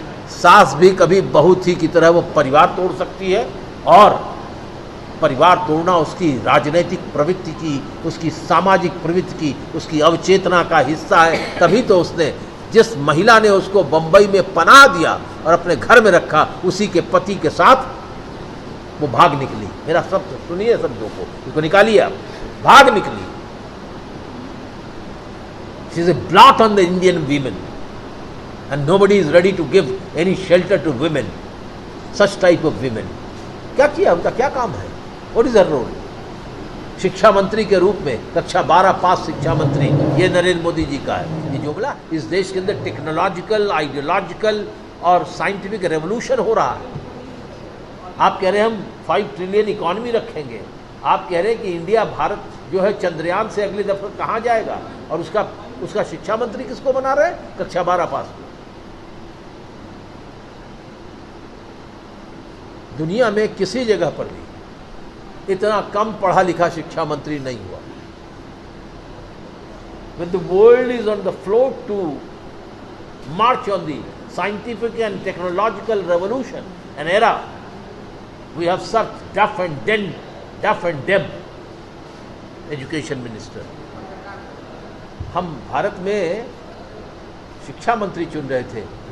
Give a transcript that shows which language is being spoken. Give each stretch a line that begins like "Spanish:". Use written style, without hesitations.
Hindi: सास भी कभी बहू थी की तरह वो परिवार तोड़ सकती है, और परिवार तोड़ना उसकी राजनीतिक प्रवृत्ति की, उसकी सामाजिक प्रवृत्ति की, उसकी अवचेतना का हिस्सा है। तभी तो उसने, जिस महिला ने उसको बंबई में पनाह दिया और अपने घर में रखा, उसी के पति के साथ वो भाग निकली। मेरा शब्द सुनिए, शब्दों को इसको निकालिए आप। भाग निकली।
English: She is a blot on the Indian women, and nobody is ready to give any shelter to women, such type of women.
Hindi: क्या किया? उनका क्या काम है?
English: What is her role?
Hindi: शिक्षा मंत्री के रूप में, कक्षा 12 पास शिक्षा मंत्री, ये नरेंद्र मोदी जी का है। ये जुमला, इस देश के अंदर टेक्नोलॉजिकल, आइडियोलॉजिकल और साइंटिफिक रेवोल्यूशन हो रहा है। आप कह रहे हैं हम 5 ट्रिलियन इकॉनमी रखेंगे, आप कह रहे हैं कि इंडिया भारत जो है चंद्रयान से अगली दफा कहाँ जाएगा, और उसका शिक्षा मंत्री किसको बना रहे हैं? कक्षा 12 पास। दुनिया में किसी जगह पर भी इतना कम पढ़ा लिखा शिक्षा मंत्री नहीं हुआ।
English: When the world is on the floor to march on the scientific and technological revolution, an era, we have such tough and dumb education minister.
Hindi: हम भारत में शिक्षा मंत्री चुन रहे थे।